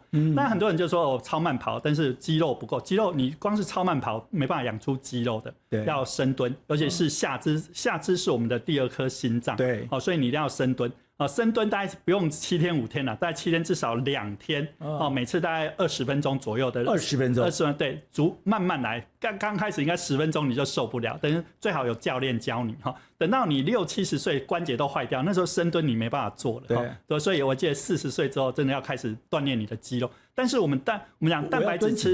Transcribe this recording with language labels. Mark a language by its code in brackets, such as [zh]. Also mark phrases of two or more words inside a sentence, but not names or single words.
[zh] 那很多人就說我超慢跑，但是肌肉不夠，肌肉你光是超慢跑沒辦法養出肌肉的，要深蹲，尤其是下肢，下肢是我們的第2顆心臟，對，好，所以你一定要深蹲。深蹲大概不用7天5天了，大概7天至少2天，每次大概20 分鐘左右的 20分鐘，對，慢慢來。剛開始應該10分鐘你就受不了，等於最好有教練教你哈。等到你60、70歲關節都壞掉，那時候深蹲你沒辦法做了。對，所以我記得40歲之後真的要開始鍛鍊你的肌肉。但是我們講蛋白質吃